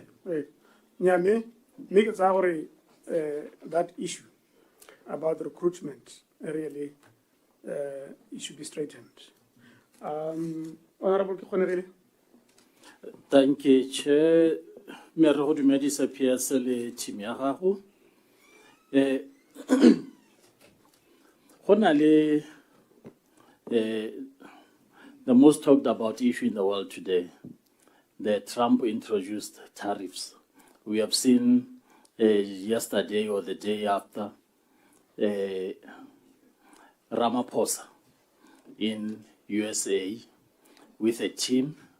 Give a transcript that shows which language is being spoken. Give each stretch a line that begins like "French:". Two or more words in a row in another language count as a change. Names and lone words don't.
English: Nyame, make that issue about recruitment really it should be straightened. Honorable Kekgonere. Thank you, Chair.
Tswana: Me re go dumedisa PS le team ya gago. Go na le
English: the most talked about issue in the world today, the Trump introduced tariffs. We have seen yesterday or the day after Ramaphosa in USA with a team.